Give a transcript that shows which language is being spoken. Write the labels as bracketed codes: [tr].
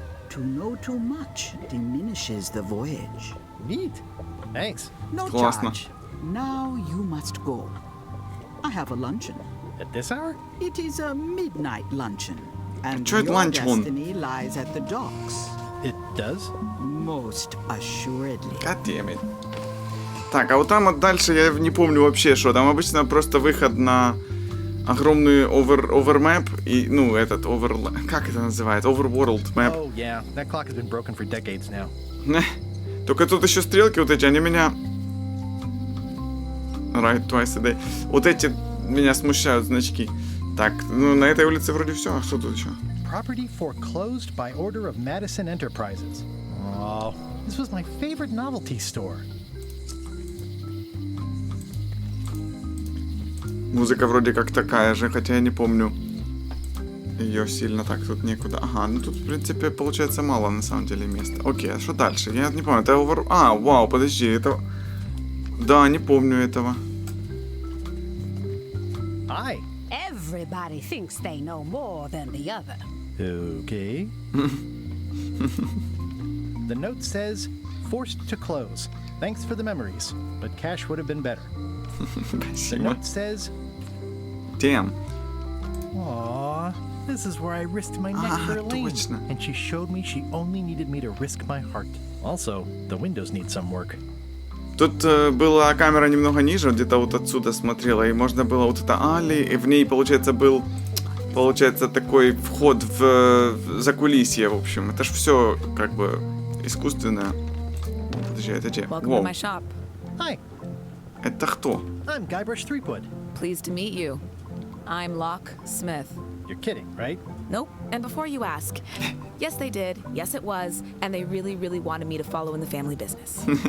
[en] To know too much diminishes the voyage. Neat. Thanks. No [ru] Классно. [en] charge. Now you must go. I have a luncheon. At this hour? It is a midnight luncheon, and [ru] Чё это [en] your [ru] ланч-он? [en] destiny lies at the docks. It does? Most assuredly. God damn it. [ru] Так, а вот там вот дальше я не помню вообще, что там обычно просто выход на огромный овермэп и, ну, этот как это называется? [en] Overworld map. Oh, yeah. That clock has been broken for decades now. [ru] Только тут еще стрелки вот эти, они меня... [en] Right, twice a day. [ru] Вот эти меня смущают, значки. Так, ну на этой улице вроде все. А что тут еще? [en] Property foreclosed by order of Madison Enterprises. Oh, this was my favorite novelty store. [ru] Музыка вроде как такая же, хотя я не помню ее сильно. Так, тут некуда. Ага, ну тут, в принципе, получается мало на самом деле места. Окей, а что дальше? Я не помню. Это А, вау, подожди, это... Да, не помню этого. [en] Hi. Everybody thinks they know more than the other. Okay. The note says, forced to close. Thanks for the memories, but cash would have been better. The note says, Damn. Aw, this is where I risked my neck for Elaine. [ru] Точно. [en] And she showed me she only needed me to risk my heart. Also, the windows need some work. [ru] Тут была камера немного ниже, где-то вот отсюда смотрела, и можно было вот это Али, и в ней, получается, был, такой вход в закулисье, в общем. Это ж все, как бы, искусственное. Подожди, это где? [en] Welcome to my shop. Hi, [ru] Это кто? [en] I'm Guybrush Threepwood. Pleased to meet you. I'm Locke Smith. You're kidding, right? Nope. And before you ask, yes, they did. Yes, it was. And they really, really wanted me to follow in the family business.